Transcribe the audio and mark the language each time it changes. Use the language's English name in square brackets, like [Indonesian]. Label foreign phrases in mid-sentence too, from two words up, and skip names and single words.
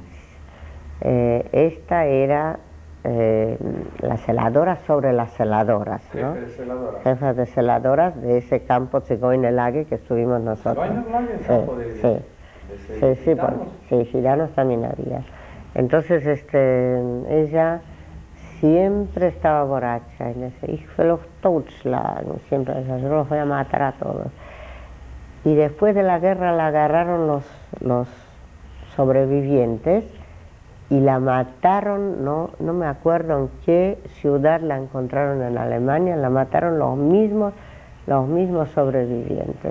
[Spanish] Esta era la celadora sobre las celadoras, ¿no? Jefe de celadoras. Jefe de celadoras de ese campo Zigoinerlager que estuvimos nosotros. ¿Zigoinerlager? ¿Campo de gitanos? Sí, gitanos también había. Entonces ella siempre estaba borracha. Y decía, [German] ich will euch totschlagen, [Spanish] siempre decía, yo los voy a matar a todos. Y después de la guerra la agarraron los sobrevivientes y la mataron, no me acuerdo en qué ciudad la encontraron en Alemania, la mataron los mismos sobrevivientes.